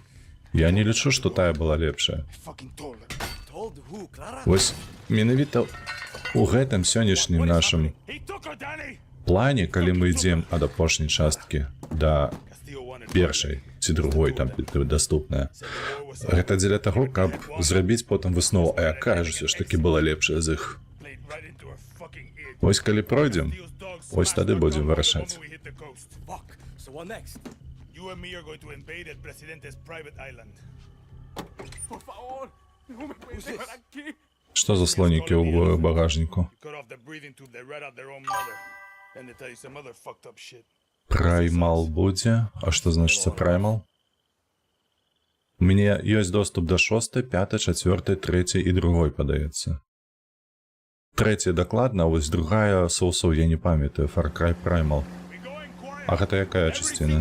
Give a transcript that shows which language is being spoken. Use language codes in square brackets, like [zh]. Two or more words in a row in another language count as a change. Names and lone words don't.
[be] Я не лічу, што тая была лепшая. Вось менавіта у гэтым сённяшнім нашым плане, калі мы ідзем ад апошняй часткі да першай ці другой, там даступная, гэта дзеля таго, каб зрабіць потым выснову, а якая ж усё ж такі была лепшая з іх. Вось калі пройдзем, вось тады будзем вырашаць. [en] You and me are going to invade El Presidente's private island. [be] Што за слонікі ў багажніку? [en] Cut off the breathing tube, they rat out their own mother. And they tell you some other fucked up shit. [be] Праймал будзе? А што значыцца праймал? У мяне ёсць доступ да 6, 5, 4, 3 і другой, падаецца. Трэця дакладна, а вось другая соусоў я не памятаю. [en] Far Cry Primal. [be] А гэта якая часціна?